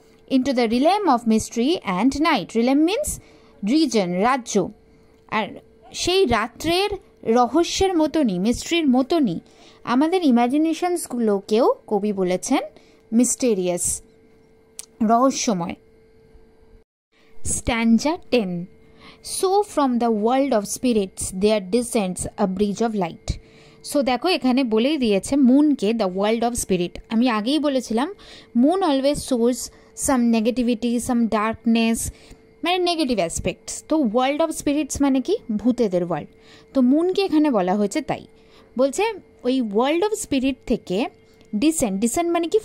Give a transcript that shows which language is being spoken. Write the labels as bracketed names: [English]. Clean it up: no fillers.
[English] Into the realm of mystery and night. Realm means reason, রাজ্য। [Bangla] আর সেই রাত্রের রহস্যের মতনই, মিস্ট্রির মতনই আমাদের ইম্যাজিনেশনসগুলোকেও কবি বলেছেন মিস্টেরিয়াস, রহস্যময়। [English] Stanza 10. So from the world of spirits there descends a bridge of light. [Bangla] So দেখো এখানে বলেই দিয়েছে মুনকে [English] The world of spirit. [Bangla] আমি আগেই বলেছিলাম [English] Moon always shows some negativity, some darkness, মানে negative aspects. [Bangla] তো ওয়ার্ল্ড অফ স্পিরিটস মানে কি? ভূতেদের ওয়ার্ল্ড। তো মুনকে এখানে বলা হয়েছে তাই। বলছে ওই ওয়ার্ল্ড অফ স্পিরিট থেকে ডিসেন্ড মানে কি?